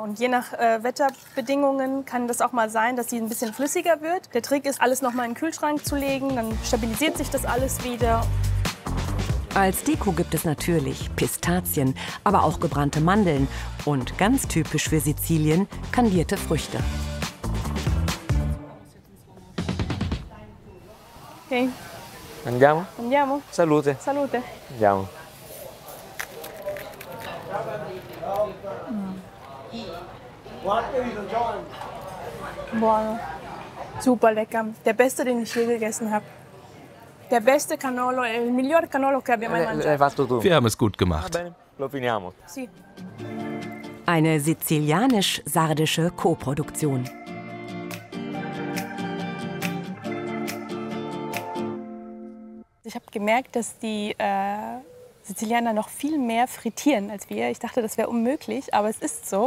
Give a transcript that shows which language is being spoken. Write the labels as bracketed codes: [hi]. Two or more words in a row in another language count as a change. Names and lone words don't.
[de] Und je nach Wetterbedingungen kann das auch mal sein, dass sie ein bisschen flüssiger wird. Der Trick ist, alles noch mal in den Kühlschrank zu legen, dann stabilisiert sich das alles wieder. Als Deko gibt es natürlich Pistazien, aber auch gebrannte Mandeln und ganz typisch für Sizilien, kandierte Früchte. Okay. [it] Andiamo? Andiamo. Salute. Salute. Andiamo. Buono. [de] Super lecker. Der beste, den ich je gegessen habe. Der beste Cannolo, [it] il miglior Cannolo che abbiamo mai mangiato. [de] Wir haben es gut gemacht. [it] Lo finiamo. Sì. [de] Eine sizilianisch-sardische Koproduktion. Ich habe gemerkt, dass die Sizilianer noch viel mehr frittieren als wir. Ich dachte, das wäre unmöglich, aber es ist so.